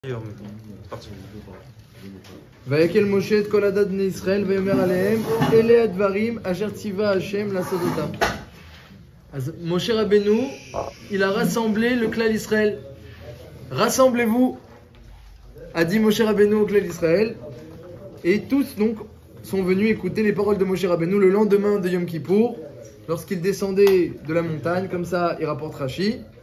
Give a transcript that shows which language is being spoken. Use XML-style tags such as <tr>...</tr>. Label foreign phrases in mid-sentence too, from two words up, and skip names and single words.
<he>ויקל משה את כל עדת בני ישראל ויאמר עליהם אלה הדברים אשר ציווה השם לעשות אותם. אז Moshe Rabbeinu,</he> <fr>il a rassemblé le clan d'Israël. Rassemblez-vous, a dit Moshe Rabbeinu au clan d'Israël. Et tous donc sont venus écouter les paroles de Moshe Rabbeinu le lendemain de Yom Kippour, lorsqu'il descendait de la montagne, comme ça il rapporte Rashi.</fr>